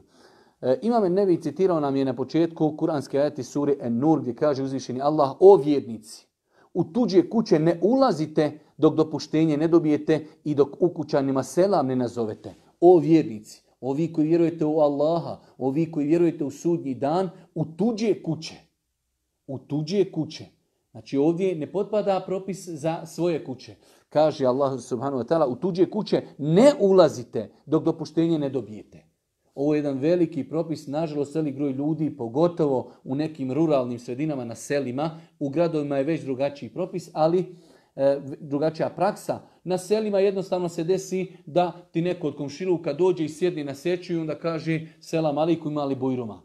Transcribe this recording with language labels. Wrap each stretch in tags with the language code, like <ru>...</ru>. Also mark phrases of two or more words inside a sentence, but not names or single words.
<bs>Imam Enevi citirao nam je na početku kuranske ajete sure En-Nur gdje kaže uzvišeni Allah: o vjernici, u tuđe kuće ne ulazite dok dopuštenje ne dobijete i dok ukućanima selam ne nazovete. O vjernici, ovi koji vjerujete u Allaha, ovi koji vjerujete u sudnji dan, u tuđe kuće. U tuđe kuće. Znači ovdje ne potpada propis za svoje kuće.</bs> <ar>Kaže الله سبحانه وتعالى,</ar> <bs>u tuđe kuće ne ulazite dok dopuštenje ne dobijete. Ovo je jedan veliki propis, nažalost velik broj ljudi, pogotovo u nekim ruralnim sredinama na selima, u gradovima je već drugačiji propis, ali drugačija praksa. Na selima jednostavno se desi da ti neko od komšiluka dođe i sjedni na seču i onda kaže</bs> <ar>السلام عليكم</ar> <bs>imali bujruma.</bs>